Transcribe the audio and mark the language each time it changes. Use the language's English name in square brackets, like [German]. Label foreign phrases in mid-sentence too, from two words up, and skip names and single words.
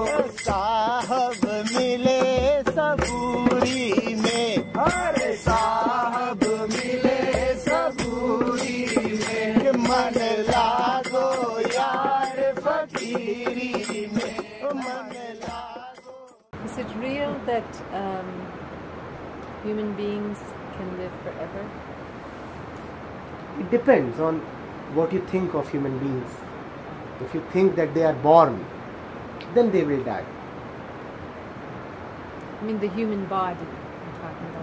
[Hindi] साहब मिले सबूरी में, अरे साहब मिले सबूरी में, मन लागो यार फकीरी में, मन लागो। [English] Is it real that human beings can live forever? It depends on what you think of human beings. If you think that they are born, then they will die. I mean the human body I'm talking about.